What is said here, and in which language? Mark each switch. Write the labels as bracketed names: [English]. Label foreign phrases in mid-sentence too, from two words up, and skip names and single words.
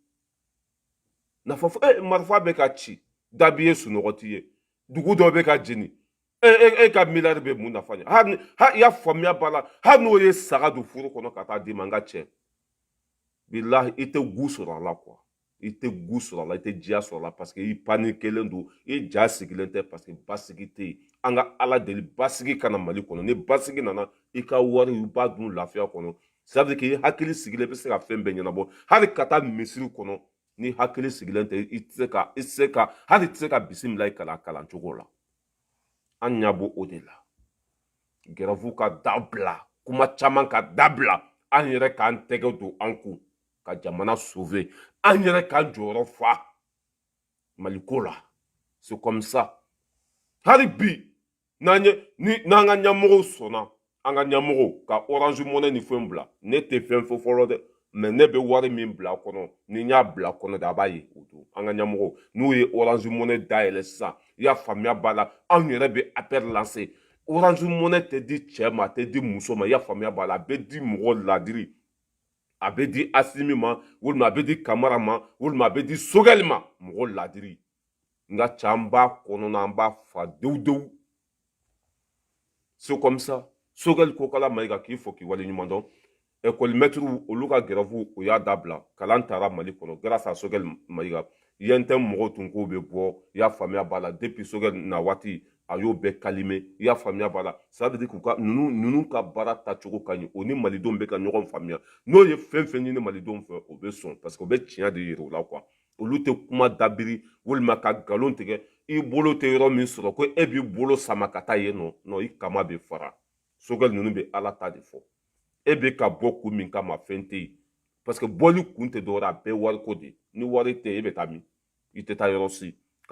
[Bambara] nafa fɔ marifa bɛ ka ci dabi ye sunɔgɔ t'i ye dugu dɔ bɛ ka jeni e ka miliyari bɛ mun nafa ɲɛ hali i y'a faamuya b'a la hali n'o ye saga don furu kɔnɔ ka taa d'i ma n ka cɛ bilahi i tɛ gu sɔrɔ a la quoi i tɛ gu sɔrɔ a la i tɛ diya sɔrɔ a la [French] parce que [Bambara] i panikelen don i ja sigilen tɛ [French] parce que [Bambara] basigi tɛ yen an ka ala deli basigi kana Mali kɔnɔ ni basigi nana i ka wari i b'a dun lafiya kɔnɔ [French] ça veut dire que [Bambara] i hakili sigilen bɛ se ka fɛn bɛɛ ɲɛnabɔ hali ka taa misiri kɔnɔ ni hakili sigilen tɛ i tɛ se ka hali tɛ se ka bisimila i kalan cogo la an ɲɛ b'o o de la grève ka dabila kuma caman ka dabila an yɛrɛ k'an tɛgɛ don an kun ka jamana sauver an yɛrɛ k'an jɔyɔrɔ fa maliko la. [French] C'est comme ça. [Bambara] Hali bi n'an ka ɲɛmɔgɔw sɔnna an ka ɲɛmɔgɔw ka Orange Money ni fɛn bila ne tɛ fɛn fɔ fɔlɔ dɛ mais ne bɛ wari min bila a kɔnɔ ni n y'a bila a kɔnɔ de a b'a ye o don an ka ɲɛmɔgɔw n'u ye Orange Money dayɛlɛ sisan i y'a faamuya b'a la anw yɛrɛ bɛ [French] appel lancer [Bambara] Orange Money tɛ di cɛ ma a tɛ di muso ma i y'a faamuya b'a la a bɛ di mɔgɔ ladiri a bɛ di Asimi ma walima a bɛ di Kamara ma walima a bɛ di Sogɛli ma mɔgɔ ladiri nka cɛ an b'a kɔnɔna an b'a fa dewu. [French] C'est comme ça. [Bambara] Sogɛli ko kala Mayiga k'i fɔ k'i waleɲuman dɔn [French] école maître [Bambara] olu ka grève o y'a dabila kalan taara Mali kɔnɔ [French] grâce à [Bambara] Sogɛli Mayiga yɛntɛ mɔgɔw tun k'o bɛ bɔ i y'a faamuya b'a la depuis Sogɛli na waati a y'o bɛɛ calmer i y'a faamuya b'a la [French] ça veut dire [Bambara] k'u ka ninnu ka baara tacogo ka ɲi o ni malidenw bɛ ka ɲɔgɔn faamuya n'o ye fɛn fɛn ɲini malidenw fɛ o bɛ sɔn [French] parce que [Bambara] o bɛ tiɲɛ de yira u la quoi olu tɛ kuma dabiri walima ka nkalon tigɛ i bolo tɛ yɔrɔ min sɔrɔ ko e b'i bolo sama ka taa yen nɔ non i kama bɛ fara Sogɛli ninnu bɛ ala ta de fɔ e bɛ ka bɔ kun min kama fɛn tɛ yen parce que bɔli kun tɛ dɔwɛrɛ a bɛɛ wariko de ni wari tɛ e bɛ taa min i tɛ taa yɔrɔ si ka